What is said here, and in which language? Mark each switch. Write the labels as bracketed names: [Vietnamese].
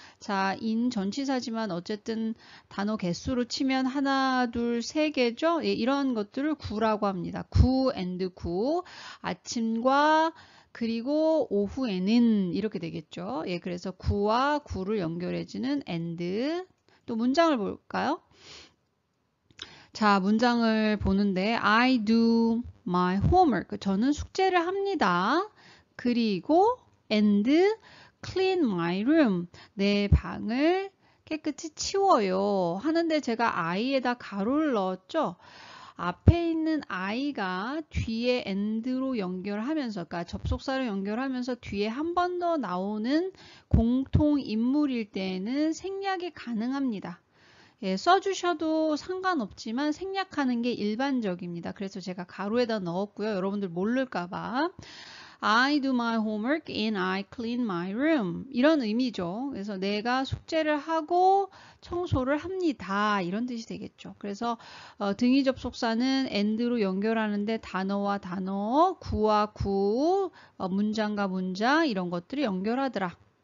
[Korean] 자, in 전치사지만 어쨌든 단어 개수로 치면 하나, 둘, 세 개죠. 이런 것들을 구라고 합니다. 구 and 구. 아침과 그리고 오후에는 이렇게 되겠죠. 그래서 구와 구를 연결해주는 and. 또 문장을 볼까요? 자, 문장을 보는데 [English] I do my homework. [Korean] 저는 숙제를 합니다. 그리고 [English] and clean my room. [Korean] 내 방을 깨끗이 치워요. 하는데 제가 I에다 가로를 넣었죠. 앞에 있는 I가 뒤에 and로 연결하면서, 그러니까 접속사로 연결하면서 뒤에 한 번 더 나오는 공통 인물일 때에는 생략이 가능합니다. 써주셔도 상관없지만 생략하는 게 일반적입니다. 그래서 제가 가로에다 넣었고요. 여러분들 모를까봐. [English] I do my homework and I clean my room. [Korean] 이런 의미죠. 그래서 내가 숙제를 하고 청소를 합니다. 이런 뜻이 되겠죠. 그래서 등위 접속사는 and로 연결하는데 단어와 단어, 구와 구, 문장과 문장 이런 것들을 연결하더라.